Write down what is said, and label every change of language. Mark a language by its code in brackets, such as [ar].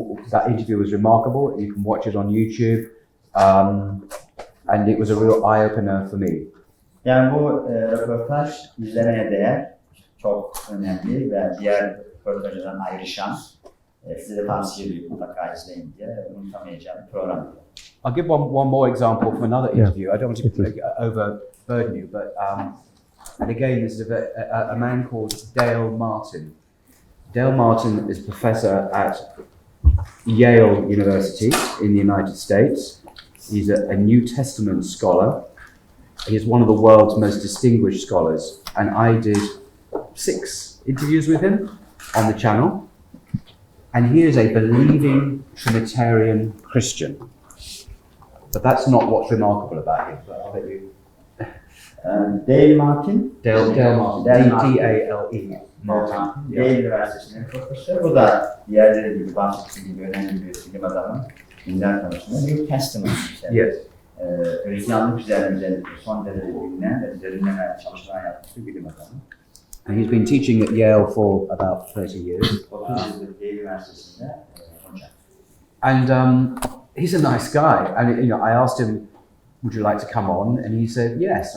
[en] That interview was remarkable. You can watch it on YouTube, and it was a real eye-opener for me. [tr] Yani bu röportaj izlemeye değer, çok önemli ve diğer röportajlardan ayrışan, size de tavsiye ediyorum mutlaka izleyin diye unutamayacağım bir program. [en] I'll give one more example from another interview. I don't want to overburden you, but and again, this is a man called Dale Martin. Dale Martin is professor at Yale University in the United States. He's a New Testament scholar. He is one of the world's most distinguished scholars, and I did 6 interviews with him on the channel. And he is a believing Trinitarian Christian. But that's not what's remarkable about him. But I'll let you. Dale Martin. Dale Martin. D-A-L-E. Martin. [tr] Yale Üniversitesi'nin profesörü. Bu da diğerleri gibi bahsettiğim gibi önemli bir bilim adamı. Dinler konusunda New Testament üzerinde. [en] Yes. [tr] Hristiyanlık üzerinde son derece bilinen ve derinleme çalışmalar yapmış bir bilim adamı. [en] And he's been teaching at Yale for about 30 years. [tr] 30 yıldır Yale Üniversitesi'nde hocam. [en] And he's a nice guy. And I asked him, would you like to come on? And he said yes.